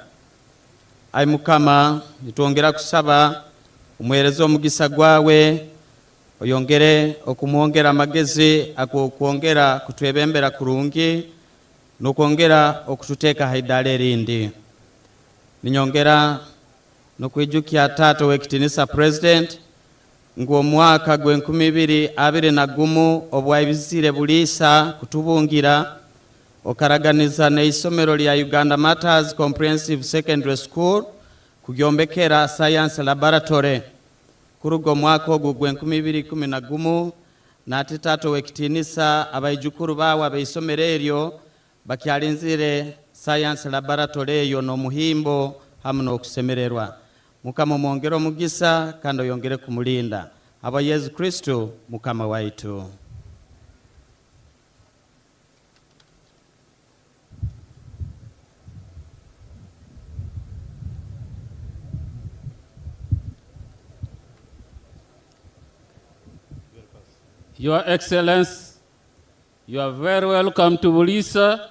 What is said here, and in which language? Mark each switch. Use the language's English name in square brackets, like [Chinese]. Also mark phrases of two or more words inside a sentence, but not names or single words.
[Nyoro] Ayi Mukama nitwongera kusaba umuhereza omugisa gwawe oyongere okumwongera amagezi akwongera kutwebembera kurungi n'okwongera okututeeka haidala erindi. Ninyongera n'okwijukia Taata w'ekitinisa President ng'omwaka gw'2021 obwayibizire Buliisa kutubungira okaraganiza n'eisomero lya Uganda Matters Comprehensive Secondary School kugyombekera [English] Science Laboratory [Nyoro] kurugo mwaka ogwo gw'2011 n'ate Taata w'ekitinisa abaijukuru bawe abeisomero eryo bakyalinzire [English] Science Laboratory [Nyoro] eyo n'omuhimbo hamu n'okusemererwa. Mukama mwongere omugisa kandi oyongere kumulinda. Aba Yesu Kristo Mukama waitu. [English] Your Excellency, you are very welcome to Buliisa.